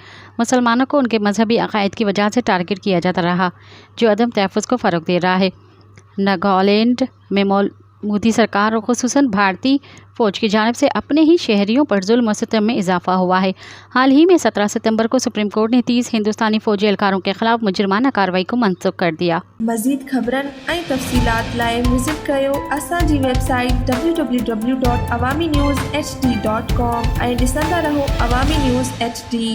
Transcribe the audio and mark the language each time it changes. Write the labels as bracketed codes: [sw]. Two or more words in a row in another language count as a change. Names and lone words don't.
[ur] مسلمانوں کو ان کے مذہبی عقائد کی وجہ سے ٹارگٹ کیا جاتا رہا، جو عدم تحفظ کو فروغ دے رہا ہے۔ ناگالینڈ میں مودی سرکار اور خصوصاً بھارتی فوج کی جانب سے اپنے ہی شہریوں پر ظلم و ستم میں اضافہ ہوا ہے۔ حال ہی میں 17 ستمبر کو سپریم کورٹ نے 30 ہندوستانی فوجی اہلکاروں کے خلاف مجرمانہ کارروائی کو منسوخ کر دیا۔ [sd] مزید خبرن ऐं तफ़सीलात लाइ विज़िट कयो असांजी वेबसाइट www.awamiNewsHD.com ऐं ॾिसंदा रहो अवामी न्यूज़ HD।